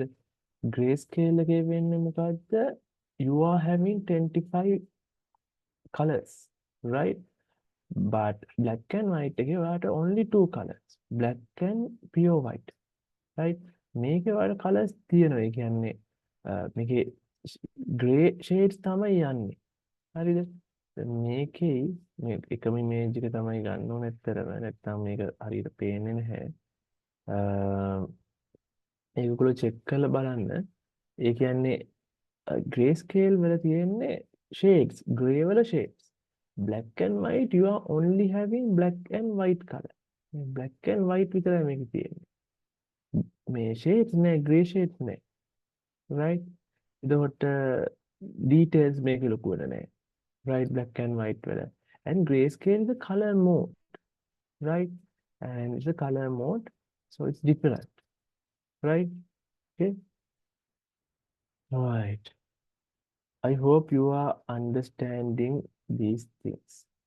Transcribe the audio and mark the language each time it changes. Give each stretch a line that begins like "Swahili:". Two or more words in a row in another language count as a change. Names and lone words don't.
Sinhala: grayscale එකේ වෙන්නේ මොකද්ද?
English: You are having 25 colors, right? But black and white
Sinhala: එකේ ඔයාට
English: only two colors, black and pure white, right?
Sinhala: මේකේ වල කලර්ස් තියෙනවා. ඒ කියන්නේ මේකේ
English: grey shades
Sinhala: තමයි යන්නේ. හරිද? දැන් මේකේ මේ එකම ඉමේජ් එක තමයි ගන්න ඕනේ ඇත්තරම. නැත්නම් මේක හරියට පේන්නේ නැහැ. ඒක ඔයගොල්ලෝ චෙක් කරලා බලන්න. ඒ කියන්නේ
English: grey scale
Sinhala: වල තියෙන්නේ shades, grey වල shades.
English: Black and white, you are only having black and white color. black and white
Sinhala: විතරයි මේකේ තියෙන්නේ. මේ shades නෑ,
English: grey shades
Sinhala: නෑ. right? එතකොට details මේකේ ලොකුවට නෑ.
English: right? Black and white වල. And grayscale is a color mode, right? And it's a color mode, so it's different, right? Okay. Right. I hope you are understanding these things.